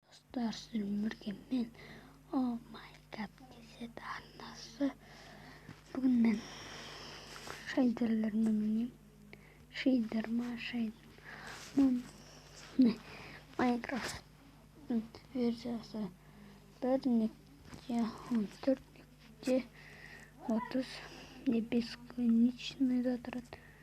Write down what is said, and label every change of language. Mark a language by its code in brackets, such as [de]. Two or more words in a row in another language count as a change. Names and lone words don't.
[kk] достар сіздермен мен [en] Oh my god [kk] кезет арнасы. Бүгін мен шейдерлермен ойнаймын. Шейдер Майнкрафттың версиясы 1.14.30 не бесконечный да тұрады.